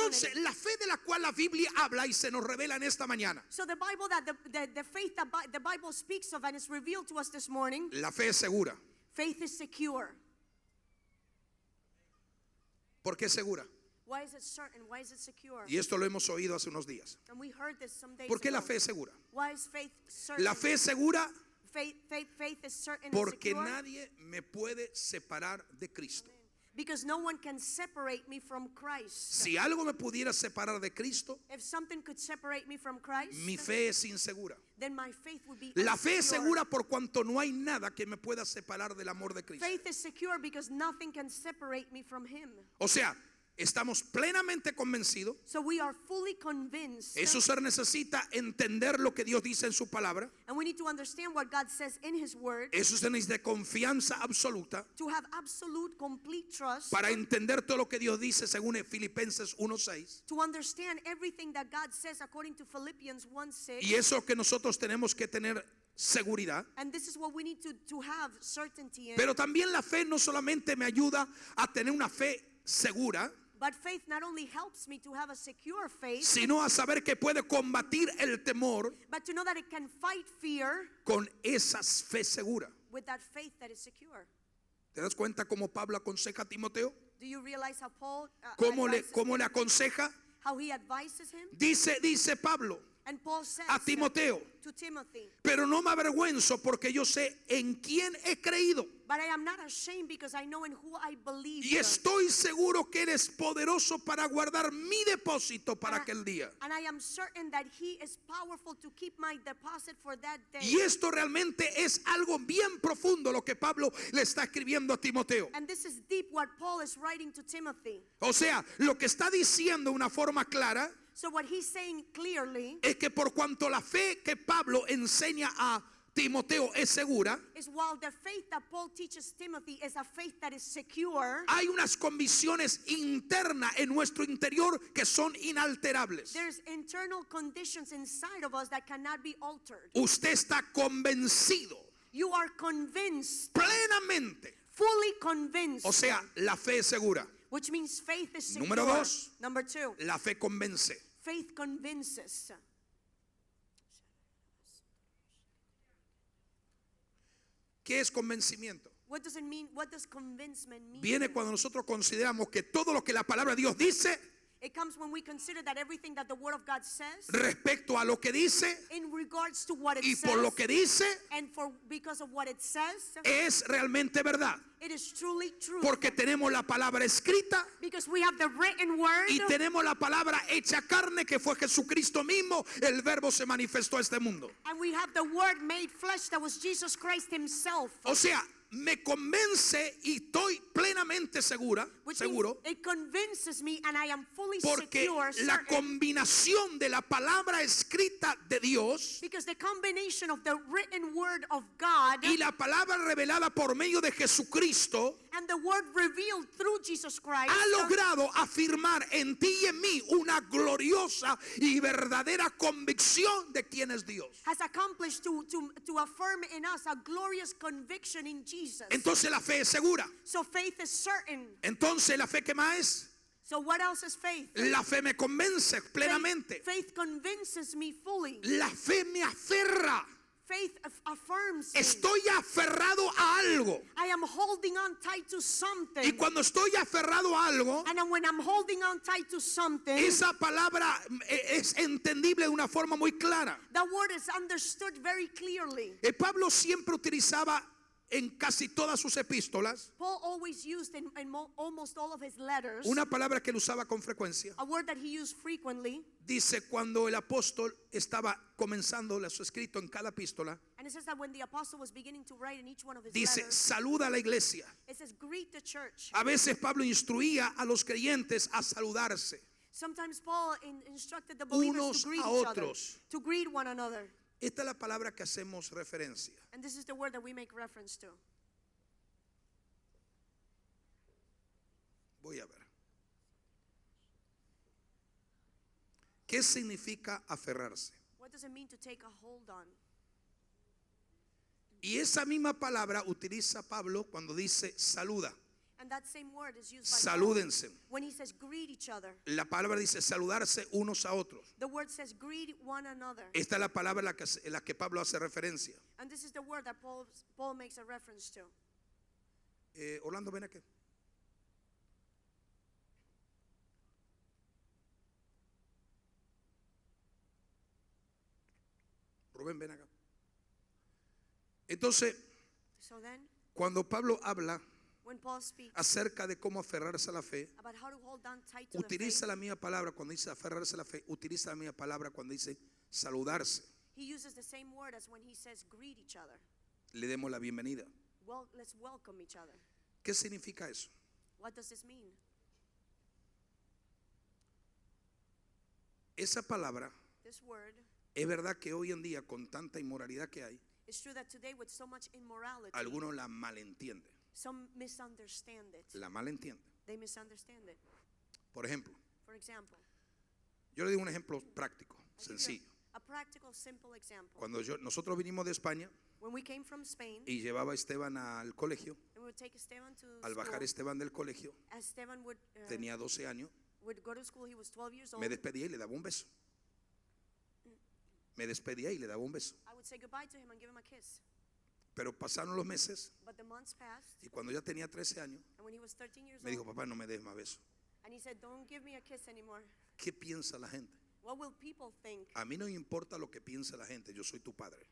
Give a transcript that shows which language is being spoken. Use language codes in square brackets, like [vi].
[es] Entonces, la fe de la cual la Biblia habla y se nos revela en esta mañana, [en] So the Bible that the faith that the Bible speaks of and is revealed to us this morning, [es] la fe es segura. [en] faith is secure. [es] ¿Por qué es segura? [en] Why is it certain? Why is it secure? [es] Y esto lo hemos oído hace unos días. [en] And we heard this some days [es] ¿Por qué la [en] ago. [es] fe es segura? [en] Why is faith certain? [es] La fe es segura [en] Faith is certain and [es] porque [en] secure [es] nadie me puede separar de Cristo. [en] because no one can separate me from Christ. [es] Si algo me pudiera separar de Cristo, [en] If something could separate me from Christ, [es] mi fe es insegura. [en] then my faith would be [es] La fe es [en] insecure. [es] segura por cuanto no hay nada que me pueda separar del amor de Cristo. [en] Faith is secure because nothing can separate me from Him. [es] O sea, estamos plenamente convencidos. [en] So we are fully convinced, [es] Eso se necesita entender lo que Dios dice en su palabra. [en] and we need to understand what God says in His Word [es] Eso se necesita de confianza absoluta [en] to have absolute, complete trust, [es] para entender todo lo que Dios dice según Filipenses 1:6. [en] to understand everything that God says according to Philippians 1:6. [es] Y eso que nosotros tenemos que tener seguridad. [en] And this is what we need to have certainty in. [es] Pero también la fe no solamente me ayuda a tener una fe segura, [en] But faith not only helps me to have a secure faith, [es] sino a saber que puede combatir el temor [en] but to know that it can fight fear [es] con esa fe segura. [en] with that faith that is secure. [es] ¿Te das cuenta cómo Pablo aconseja a Timoteo? [en] Do you realize how Paul [es] ¿Cómo le [en] advises [es] aconseja? [en] how he advises him? [es] Dice Pablo [en] And Paul says [es] a Timoteo, [en] to Timothy, [es] pero no me avergüenzo porque yo sé en quién he creído. [en] but I am not ashamed because I know in who I believe. [es] Y estoy seguro que eres poderoso para guardar mi depósito para aquel día. [en] And I am certain that he is powerful to keep my deposit for that day. [es] Y esto realmente es algo bien profundo lo que Pablo le está escribiendo a Timoteo. [en] And this is deep what Paul is writing to Timothy. [es] O sea, lo que está diciendo de una forma clara [en] So what he's saying clearly [es] es que por cuanto la fe que Pablo enseña a Timoteo es segura, [en] is while the faith that Paul teaches Timothy is a faith that is secure, [es] hay unas convicciones internas en nuestro interior que son inalterables. [en] there's internal conditions inside of us that cannot be altered. [es] Usted está convencido [en] You are convinced, [es] plenamente. [en] fully convinced, [es] O sea, la fe es segura. [en] which means faith is secure. [es] Número dos. [en] Number two, [es] La fe convence. [en] faith convinces. [es] ¿Qué es convencimiento? [en] What does it mean? What does convincement mean? [es] Viene cuando nosotros consideramos que todo lo que la palabra de Dios dice [en] It comes when we consider that everything that the Word of God says, [es] respecto a lo que dice [en] in regards to what it [es] y [en] says, [es] por lo que dice [en] and because of what it says, [es] es realmente verdad. [en] it is truly true. [es] Porque tenemos la palabra escrita [en] Because we have the written Word, [es] y tenemos la palabra hecha carne que fue Jesucristo mismo. El verbo se manifestó a este mundo. [en] and we have the Word made flesh that was Jesus Christ Himself. [es] O sea, me convence y estoy plenamente seguro [en] Means it convinces me and I am fully [es] porque [en] secure, [es] la [en] certain, [es] combinación de la palabra escrita de Dios [en] because the combination of the written Word of God [es] y la palabra revelada por medio de Jesucristo [en] and the Word revealed through Jesus Christ [es] ha logrado afirmar en ti y en mí una gloriosa y verdadera convicción de quién es Dios. [en] has accomplished to affirm in us a glorious conviction in Jesus. [es] Entonces la fe es segura. [en] So faith is certain. [es] Entonces la fe, ¿qué más es? [en] So what else is faith? [es] La fe me convence plenamente. [en] Faith convinces me fully. [es] La fe me aferra. [en] Faith affirms me. [es] Estoy aferrado a algo. [en] I am holding on tight to something. [es] Y cuando estoy aferrado a algo, [en] And then when I'm holding on tight to something, [es] esa palabra es entendible de una forma muy clara. [en] the word is understood very clearly. [es] Pablo siempre utilizaba en casi todas sus epístolas [en] Paul always used in almost all of his letters [es] una palabra que él usaba con frecuencia. [en] a word that he used frequently. [es] Dice cuando el apóstol estaba comenzando su escrito en cada epístola, [en] And it says that when the apostle was beginning to write in each one of his [es] dice [en] letters, [es] saluda a la iglesia. [en] it says greet the church. [es] A veces Pablo instruía a los creyentes a saludarse. [en] Sometimes Paul instructed the believers [es] unos [en] to greet [es] a [en] each other, [es] otros. [en] to greet one another. [es] Esta es la palabra que hacemos referencia. [en] And this is the word that we make reference to. [es] Voy a ver. ¿Qué significa aferrarse? [en] What does it mean to take a hold on? [es] Y esa misma palabra utiliza Pablo cuando dice saluda. [en] And that same word is used by Paul [es] Salúdense. [en] when he says greet each other. [es] La palabra dice saludarse unos a otros. [en] The word says greet one another. [es] Esta es la palabra en la que Pablo hace referencia. [en] And this is the word that Paul makes a reference to. [es] Orlando, ven aquí. Rubén, ven acá. Entonces, [en] So then, [es] cuando Pablo habla [en] when Paul speaks [es] acerca de cómo aferrarse a la fe, [en] about how to hold on tight to the [es] utiliza [en] faith, [es] la misma palabra cuando dice aferrarse a la fe, utiliza la misma palabra cuando dice saludarse. [en] he uses the same word as when he says greet each other. [es] Le demos la bienvenida. [en] Well, let's welcome each other. [es] ¿Qué significa eso? [en] What does this mean? [es] Esa palabra, [en] This word, [es] es verdad que hoy en día con tanta inmoralidad que hay, [en] it's true that today with so much immorality, [es] algunos la malentienden. [en] some misunderstand it. [es] La malentienden. [en] They misunderstand it. [es] Por ejemplo, [en] For example, [es] yo le digo un ejemplo práctico, [en] I'll give you [es] sencillo. [en] a practical, simple example. [es] Cuando nosotros vinimos de España [en] When we came from Spain, [es] y llevaba a Esteban al colegio, [en] and we would take Esteban to [es] al bajar [en] school. [es] Esteban del colegio, [en] As Esteban would [es] tenía 12 años, [en] go to school, he was 12 years old. [es] me despedía y le daba un beso. Me despedía y le daba un beso. [en] I would say goodbye to him and give him a kiss. [es] Pero pasaron los meses [en] But the months passed, [es] y cuando ya tenía 13 años, [en] and when he was 13 years [es] me dijo, [en] old, [es] papá, no me des más besos. [en] and he said, don't give me a kiss anymore. [es] ¿Qué piensa la gente? [en] What will people think? [es] A mí no me importa lo que piense la gente, yo soy tu padre.